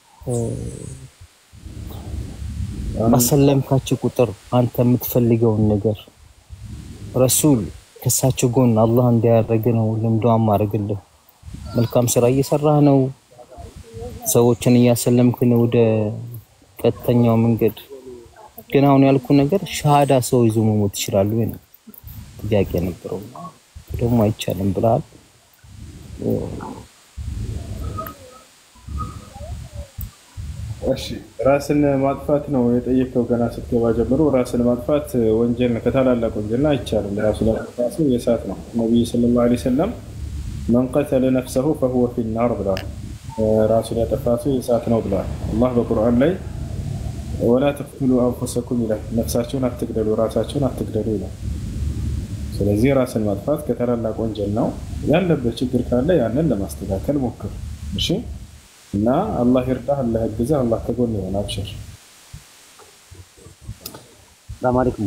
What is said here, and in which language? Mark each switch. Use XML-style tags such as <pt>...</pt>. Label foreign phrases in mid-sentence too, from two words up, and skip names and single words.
<am>በሰለምካችሁ ቁጥር አንተ የምትፈልገውን ነገር ረሱል ከሳቸው ጎን አላህ እንዲያደርግ ነው ለምዶአ ማድረግልህ። መልካም ስራ እየሰራህ ነው፣ ሰዎችን እያሰለምክ ነው ወደ ቀጥተኛው መንገድ። ግን አሁን ያልኩ ነገር ሻሃዳ ሰው ይዞ መሞት ይችላል ወይ ነው ጥያቄ ነበረው። ደግሞ አይቻልም ብለሃል። እሺ ራስን ማጥፋት ነው የጠየቀው። ገና ስትገባ ጀምሮ ራስን ማጥፋት ወንጀል ነው፣ ከታላላቅ ወንጀል አይቻልም። ራስን ማጥፋት የእሳት ነው። ነብዩ</am> <ar>صلى الله عليه وسلم من قتل نفسه فهو في النار</ar> <am>ብለዋል። ራስን ያጠፋ ሰው የእሳት ነው ብለዋል። አላህ በቁርአን ላይ</am> <ar>ولا تقتلوا انفسكم</ar> <am>ይላል። ነፍሳችሁን አትግደሉ፣ ራሳችሁን አትግደሉ ይላል። ስለዚህ ራስን ማጥፋት ከታላላቅ ወንጀል ነው። ያለበት ችግር ካለ ያንን ለማስተካከል ሞክር። እሺ እና አላህ ይርዳህ፣ አላህ ያግዝህ፣ አላህ ከጎን ይሆን። አብሽር።</am> <ar>سلام عليكم።</ar>